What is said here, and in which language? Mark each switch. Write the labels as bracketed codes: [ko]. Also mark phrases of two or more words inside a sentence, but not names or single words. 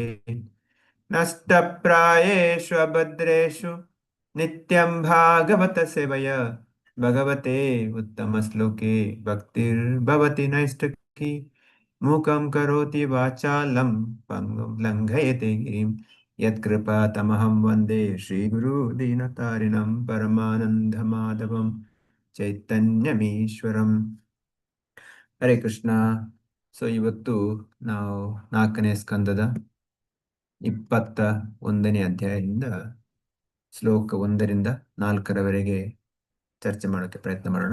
[sa] ನಷ್ಟಪ್ರಾಯೇಷು ಅಭದ್ರೇಷು ನಿತ್ಯಂ ಭಾಗವತ ಸೇವಯ ಭಗವತೆ ಉತ್ತಮ ಶ್ಲೋಕೆ ಭಕ್ತಿರ್ಭವತಿ ನೈಷ್ಠಿಕಿ. ಮೂಕಂ ಕರೋತಿ ವಾಚಾಲಂ ಪಂಗುಂ ಲಂಘಯತೆ ಗಿರಿಂ ಯತ್ಕೃಪಾತಮಹಂ ವಂದೇ ಶ್ರೀಗುರು ದೀನತಾರಿಣಂ ಪರಮಾನಂದ ಮಾಧವಂ ಚೈತನ್ಯಮೀಶ್ವರಂ. ಹರೇ ಕೃಷ್ಣ. [kn] ಸೊ ಇವತ್ತು ನಾವು 4ನೇ ಸ್ಕಂದದ 21ನೇ ಅಧ್ಯಾಯದಿಂದ ಶ್ಲೋಕ 1ರಿಂದ 4ರವರೆಗೆ ಚರ್ಚೆ ಮಾಡೋಕ್ಕೆ ಪ್ರಯತ್ನ ಮಾಡೋಣ.